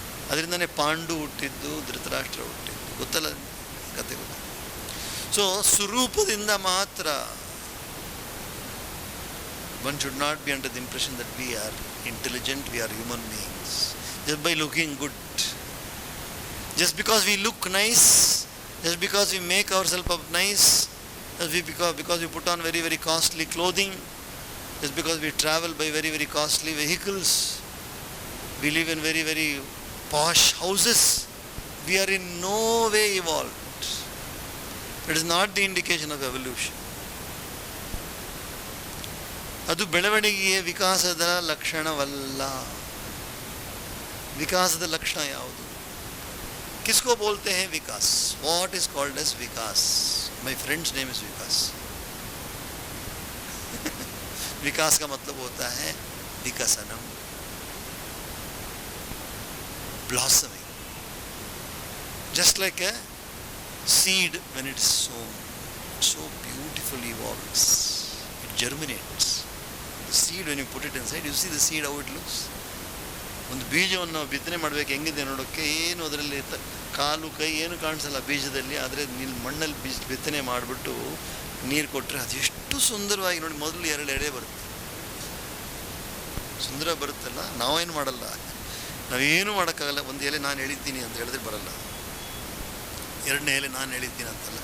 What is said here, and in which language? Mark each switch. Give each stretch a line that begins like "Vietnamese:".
Kannada: ಅದರಿಂದನೇ ಪಾಂಡು ಹುಟ್ಟಿದ್ದು, ಧೃತರಾಷ್ಟ್ರ ಹುಟ್ಟಿದ್ದು. ಗೊತ್ತಲ್ಲ ಕತೆ? ಗೊತ್ತ? ಸೊ ಸ್ವರೂಪದಿಂದ ಮಾತ್ರ.
English: One should not be under the impression that we are intelligent, we are human beings just by looking good. Just because we look nice, just because we make ourselves up nice, because we put on very, very costly clothing, just because we travel by very, very costly vehicles, we live in very, very posh houses, we are in no way evolved. It is not the indication of evolution.
Kannada: ಅದು ಬೆಳವಣಿಗೆಯ ವಿಕಾಸದ ಲಕ್ಷಣವಲ್ಲ. ವಿಕಾಸದ ಲಕ್ಷಣ ಯಾವುದು?
Hindi: किसको बोलते हैं विकास?
English: What is called as Vikas? My friend's name is Vikas.
Hindi: विकास का मतलब होता है विकसनम, blossoming.
English: Just like a seed when it is sown, it so beautifully evolves. It germinates. The seed, when you put it inside, you see the seed how it looks.
Kannada: ಒಂದು ಬೀಜವನ್ನು ನಾವು ಬಿತ್ತನೆ ಮಾಡಬೇಕು, ಹೆಂಗಿದೆ ನೋಡೋಕ್ಕೆ. ಏನು ಅದರಲ್ಲಿ ಕಾಲು ಕೈ ಏನು ಕಾಣಿಸಲ್ಲ ಬೀಜದಲ್ಲಿ. ಆದರೆ ನೀನು ಮಣ್ಣಲ್ಲಿ ಬಿತ್ತನೆ ಮಾಡಿಬಿಟ್ಟು ನೀರು ಕೊಟ್ಟರೆ ಅದು ಎಷ್ಟು ಸುಂದರವಾಗಿ ನೋಡಿ. ಮೊದಲು 2 ಎಳೆ ಬರುತ್ತೆ, ಸುಂದರ ಬರುತ್ತಲ್ಲ. ನಾವೇನು ಮಾಡಲ್ಲ, ನಾವೇನು ಮಾಡೋಕ್ಕಾಗಲ್ಲ. ಒಂದು ಎಲೆ ನಾನು ಎಳಿತೀನಿ ಅಂತ ಹೇಳಿದ್ರೆ ಬರಲ್ಲ, 2ನೇ ಎಲೆ ನಾನು ಎಳಿತೀನಿ ಅಂತಲ್ಲ.